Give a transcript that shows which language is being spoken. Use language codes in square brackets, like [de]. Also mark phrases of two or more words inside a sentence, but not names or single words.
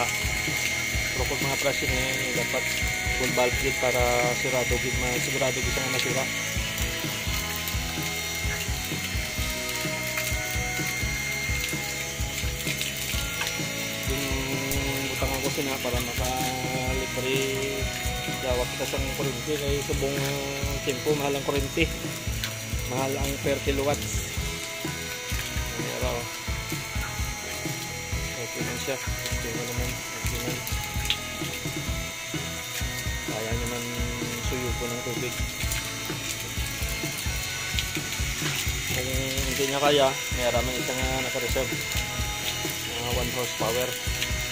[hil] Pero kung mga prasyo na yan dapat [en] full valve [hil] gid para sigurado gid ang masira. Butangan ko sina para makalibre dawa kita sa kuryente kay subong tempo mahal ang kuryente, mahal ang [en] per kilowatts. [hil] Pero okay lang siya, okay naman. [tl] Kaya naman suyo ko ng tubig. Kung hindi niya kaya, mayroon man isang naka-reserve 1 horsepower.